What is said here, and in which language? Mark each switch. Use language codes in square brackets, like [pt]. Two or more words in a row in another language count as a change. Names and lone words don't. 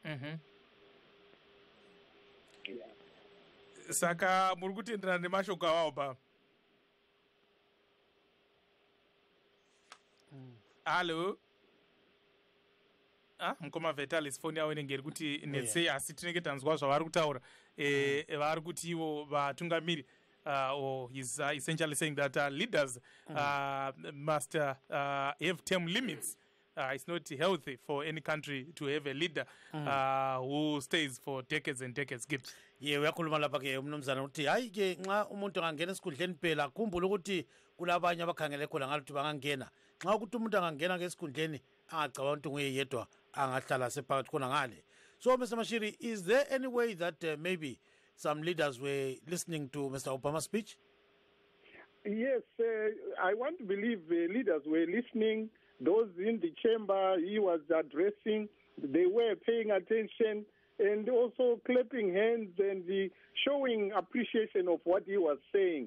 [sn] Saka muri kutenderana nemashoko avaObama? Hallo? Mukoma Vitalis, foni yavo inenge iri kuti netsei, asi tinenge tanzwa zvavari kutaura. Vari kuti ivo vatungamiri [en] or he's essentially saying that leaders must have term limits. It's not healthy for any country to have a leader who stays for decades and decades. Gibbs. [nd] Ye uyakhuluma lapha ke umnumzana uthi hayi ke nxa umuntu angangena esikhundleni phela khumbula ukuthi kulabanye abakhangele khona ngaluthi bangangena nxa ukuthi umuntu angangena ke esikhundleni angacabanga ukuthi nguye yedwa angahlala sephakathi khona ngale. [en] So Mr. Mashiri, is there any way that maybe some leaders were listening to Mr. Obama's speech? Yes, I want to believe leaders were listening. Those in the chamber he was addressing, they were paying attention and also clapping hands and showing appreciation of what he was saying.